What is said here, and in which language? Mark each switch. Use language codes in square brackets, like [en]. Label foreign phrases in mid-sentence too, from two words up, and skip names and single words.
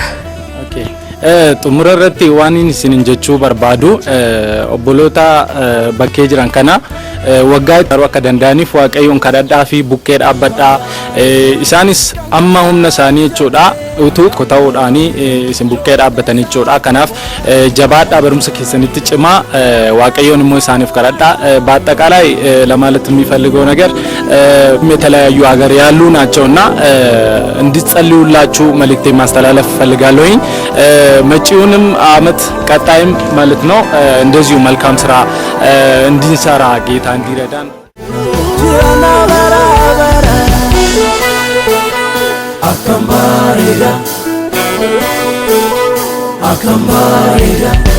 [om] Xumura irratti waan isin jechuu barbaadu obboloota bakkee jiran kana waggaa yeroo akka danda'aniif waaqayyoon kadhadhaa fi bukkee dhaabbadhaa. Isaanis amma humna isaanii jechuudha utuu ta'uudhaanii isin bukkee dhaabbatan jechuudha. Kanaaf jabaadhaa barumsa keessanitti cimaa waaqayyoon immoo isaaniif kadhadhaa. [am] በአጠቃላይ ለማለት የሚፈልገው ነገር የተለያዩ ሀገር ያሉ ናቸውና እንዲጸልዩላችሁ መልእክቴ ማስተላለፍ ፈልጋለሁኝ። መጪውንም አመት ቀጣይም ማለት ነው እንደዚሁ መልካም ስራ እንድንሰራ ጌታ እንዲረዳን አከምባሪዳ አከምባሪዳ